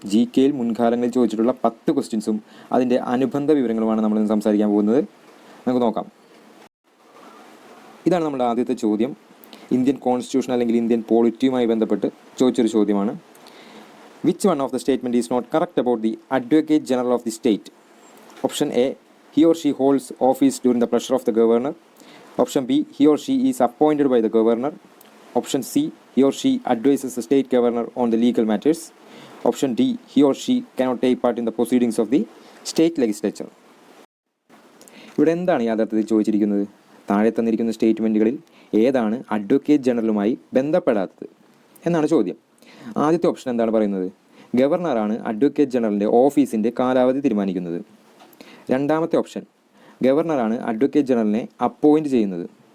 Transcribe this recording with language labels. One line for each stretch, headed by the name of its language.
Malayalam: GK-യിൽ മുൻകാലങ്ങളിൽ ചോദിച്ചിട്ടുള്ള 10 ക്വസ്റ്റ്യൻസും അതിൻ്റെ അനുബന്ധ വിവരങ്ങളുമാണ് നമ്മളിന്ന് സംസാരിക്കാൻ പോകുന്നത്. നമുക്ക് നോക്കാം. ഇതാണ് നമ്മുടെ ആദ്യത്തെ ചോദ്യം. ഇന്ത്യൻ കോൺസ്റ്റിറ്റ്യൂഷൻ അല്ലെങ്കിൽ ഇന്ത്യൻ പോളിറ്റിയുമായി ബന്ധപ്പെട്ട് ചോദിച്ചൊരു ചോദ്യമാണ്.
English: Which one of the statement is not correct about the advocate general of the state? Option A, he or she holds office during the pleasure of the governor. Option B, he or she is appointed by the governor. Option C, he or she advises the state governor on the legal matters. Option D, he or she cannot take part in the proceedings of the state legislature.
Malayalam: ഇവിടെ എന്താണ് യഥാർത്ഥത്തിൽ ചോദിച്ചിരിക്കുന്നത്? താഴെ തന്നിരിക്കുന്ന സ്റ്റേറ്റ്മെൻറ്റുകളിൽ ഏതാണ് advocate ജനറലുമായി ബന്ധപ്പെടാത്തത് എന്നാണ് ചോദ്യം. ആദ്യത്തെ ഓപ്ഷൻ എന്താണ് പറയുന്നത്? ഗവർണറാണ് അഡ്വക്കേറ്റ് ജനറലിൻ്റെ ഓഫീസിൻ്റെ കാലാവധി തീരുമാനിക്കുന്നത്. രണ്ടാമത്തെ ഓപ്ഷൻ, ഗവർണറാണ് അഡ്വക്കേറ്റ് ജനറലിനെ അപ്പോയിൻറ്റ് ചെയ്യുന്നത്.